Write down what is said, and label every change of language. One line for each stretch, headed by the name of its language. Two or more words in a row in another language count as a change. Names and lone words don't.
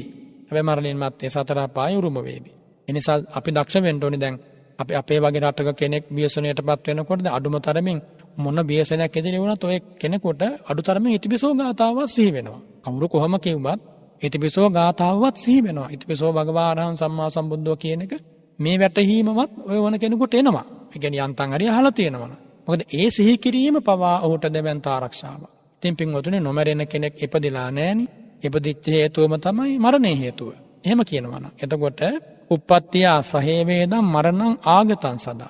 Sinhala: හැබැයි මරණින් මත්තේ සතර අපාය උරුම වේවි. ඒ නිසා අපි දක්ෂ වෙන්න ඕනේ දැන් අපි අපේ වගේ රටක කෙනෙක් ව්‍යසනයටපත් වෙනකොට අඩුම තරමින් මොන ව්‍යසනයක් ඉදිරි වුණත් ඔය කෙනෙකුට අඩු තරමින් ඉතිපිසෝ ගාතාවක් සිහි වෙනවා. කවුරු කොහොම කිව්වත් ඉතිපිසෝ ගාතාවවත් සිහි වෙනවා.
Pali: ඉතිපිසෝ භගවා අරහං සම්මා සම්බුද්ධෝ
Sinhala: කියන එක මේ වැටහීමවත් ඔය වන කෙනෙකුට එනවා. ඒ කියන්නේ යන්තම් හරි අහලා තියෙනවා. මොකද ඒ සිහි කිරීම පවා ඔහුට දෙවන්ත ආරක්ෂාවක්. ඉතින් පින්වතුනි නොමරෙන කෙනෙක් ඉපදිලා නැහෙනි. ඉපදිච්ච හේතුවම තමයි මරණේ හේතුව. එහෙම කියනවා නම්.
Pali: එතකොට උප්පත්තිය සහේ වේදම් මරණං ආගතං සදා.